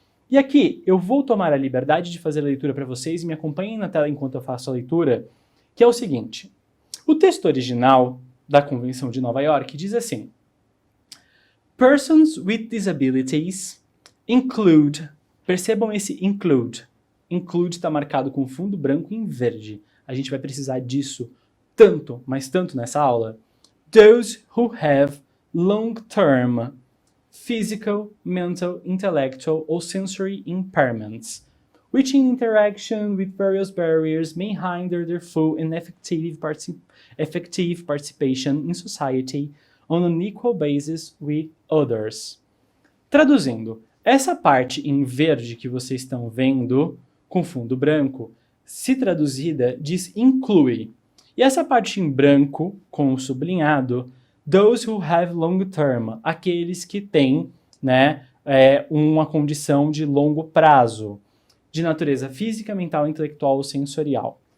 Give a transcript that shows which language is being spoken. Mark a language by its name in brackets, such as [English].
[Portuguese] E aqui eu vou tomar a liberdade de fazer a leitura para vocês e me acompanhem na tela enquanto eu faço a leitura, que é o seguinte. O texto original da Convenção de Nova York diz assim: [English] Persons with disabilities include, [Portuguese] percebam esse include. Include está marcado com fundo branco em verde. A gente vai precisar disso tanto, mas tanto nessa aula. [English] Those who have long-term physical, mental, intellectual or sensory impairments, which in interaction with various barriers may hinder their full and effective participation in society on an equal basis with others. [Portuguese] Traduzindo, essa parte em verde que vocês estão vendo, com fundo branco, se traduzida, diz inclui. E essa parte em branco, com o sublinhado, [English] those who have long term, [Portuguese] aqueles que têm, né, uma condição de longo prazo, de natureza física, mental, intelectual ou sensorial.